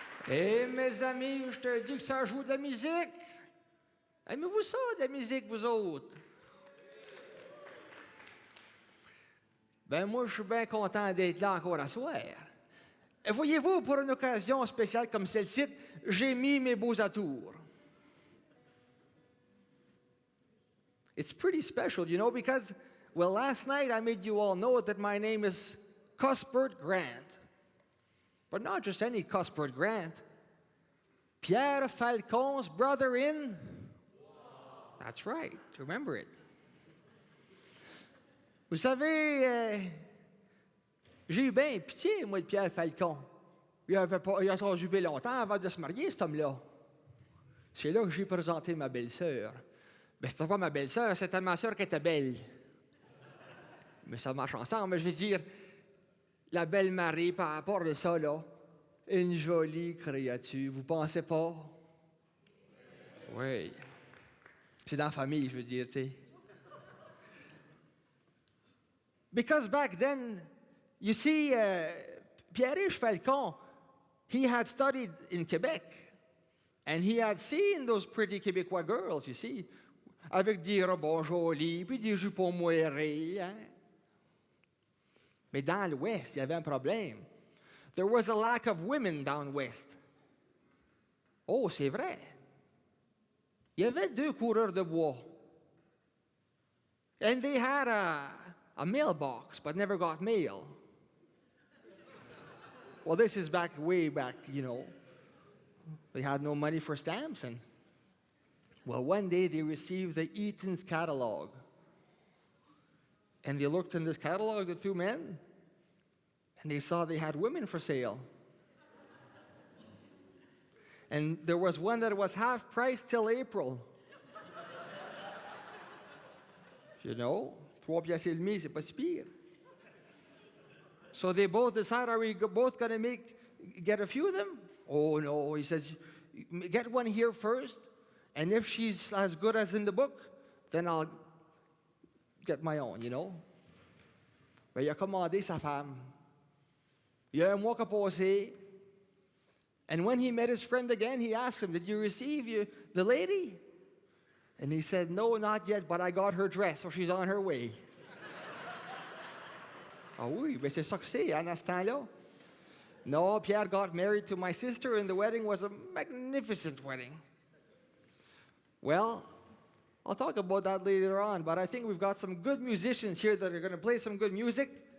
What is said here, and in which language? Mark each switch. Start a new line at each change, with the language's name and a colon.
French: Et mes amis, je te dis que ça joue de la musique. Aimez-vous ça, de la musique, vous autres? Ben moi, je suis bien content d'être là encore à soir. Et voyez-vous, pour une occasion spéciale comme celle-ci, j'ai mis mes beaux atours.
English: It's pretty special, you know, because, well, last night I made you all know that my name is Cuthbert Grant. But not just any Cuthbert Grant. Pierriche Falcon's brother-in. That's right, remember it.
French: Vous savez, j'ai eu bien pitié, moi, de Pierriche Falcon. Il a attendu bien longtemps avant de se marier, cet homme-là. C'est là que j'ai présenté ma belle-sœur. Ben, c'était pas ma belle-sœur, c'était ma sœur qui était belle. Mais ça marche ensemble. Mais je veux dire, la belle Marie, par rapport à ça, là, une jolie créature, vous pensez pas? Oui. C'est dans la famille, je veux dire, tu sais.
English: Because back then, you see, Pierriche Falcon, he had studied in Quebec, and he had seen those pretty Québécois girls, you see,
French: avec des robes jolies, puis des jupons moirés, hein. Mais dans l'Ouest, il y avait un problème.
English: There was a lack of women down west.
French: Oh, c'est vrai. Il y avait 2 coureurs de bois.
English: And they had a mailbox, but never got mail. Well, this is way back, you know. They had no money for stamps. And, well, one day they received the Eaton's catalog. And they looked in this catalog, the 2 men, and they saw they had women for sale. And there was one that was half price till April. You know,
French: 3 piastres et demi, c'est pas si pire.
English: So they both decide, are we both going to get a few of them? Oh, no. He says, get one here first, and if she's as good as in the book, then I'll get my own, you know.
French: Mais il a commandé sa femme. Il y a un mois qu'a passé.
English: And when he met his friend again, he asked him, did you receive the lady? And he said, no, not yet, but I got her dress, so she's on her way.
French: Ah oui, mais c'est ça que c'est, hein, à ce temps-là.
English: No, Pierre got married to my sister, and the wedding was a magnificent wedding. Well, I'll talk about that later on, but I think we've got some good musicians here that are going to play some good music.